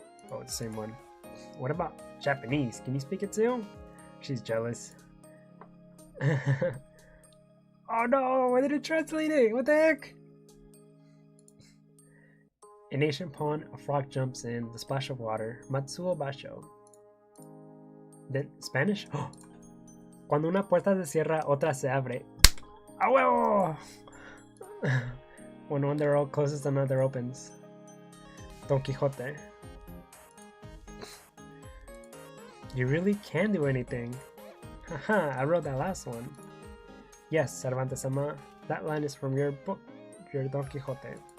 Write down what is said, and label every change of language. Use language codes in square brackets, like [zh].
[en] Oh, it's the same one. What about Japanese? Can you speak it too? She's jealous. Oh no, why did it translate it? What the heck? In ancient pond, a frog jumps in, the splash of water. Matsuo Basho. Then, Spanish? [es] Cuando una puerta se cierra, otra se abre. ¡A huevo! [en] When one door closes, another opens. Don Quixote. You really can do anything. Haha, I wrote that last one. Yes, Cervantes-sama, that line is from your book, your Don Quixote.